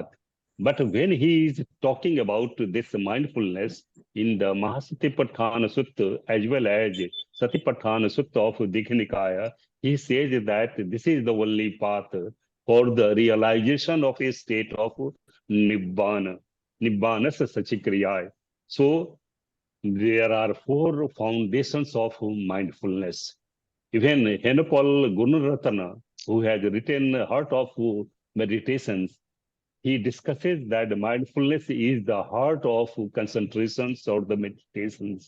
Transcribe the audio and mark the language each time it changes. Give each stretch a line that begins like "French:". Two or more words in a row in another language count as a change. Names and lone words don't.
English: But when he is talking about this mindfulness in the Satipaṭṭhāna Sutta as well as Satipaṭṭhāna Sutta of Uddiyaka Nikaya, he says that this is the only path for the realization of a state of nibbāna,
Pali: nibbānasya sachikaraya.
English: So there are 4 foundations of mindfulness. Even Henapal Gunaratana, who has written Heart of Meditations, he discusses that mindfulness is the heart of concentrations or the meditations.